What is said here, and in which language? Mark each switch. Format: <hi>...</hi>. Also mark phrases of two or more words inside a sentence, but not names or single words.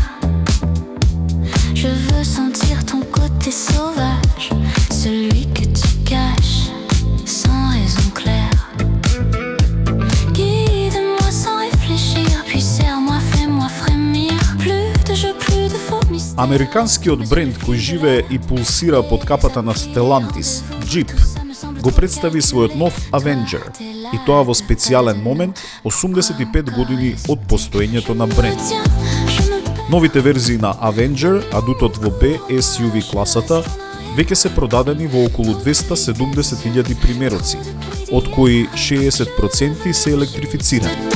<fr>Je veux sentir ton côté sauvage, celui que tu caches sans raison claire. Guide-moi sans réfléchir, puis serre-moi, fais-moi frémir. Plus de jeux, plus de faux mystères.</fr> <mk>Американскиот бренд кој живее и пулсира под капата на Stellantis, Jeep, го представи својот нов Avenger, и тоа во специјален момент, 85 години од постоењето на бренд. Новите верзии на Avenger, адутот во B SUV класата, веќе се продадени во околу 270.000 примероци, од кои 60% се електрифицирани.</mk>